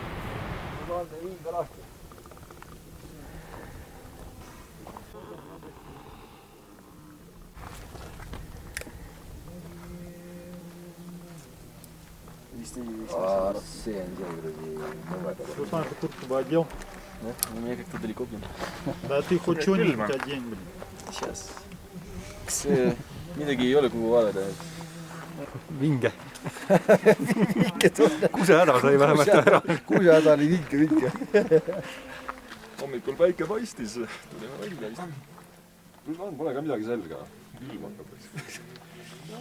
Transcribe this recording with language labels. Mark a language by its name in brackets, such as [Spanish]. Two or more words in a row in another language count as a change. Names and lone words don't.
[Estonian] See on see kuradi. [Russian] Что знаю, ты куртку бы одел? Да? У меня как-то далеко, блин. Да ты хоть что-нибудь одень, блин. Сейчас. [Estonian] Kas midagi ei ole, kuhu vaadata? Vinge. Kuse häda sai vähemalt ära. Kuse häda oli vinke. Hommikul päike paistis, tulime välja vist. Pole ka midagi selga. Ilm hakkab.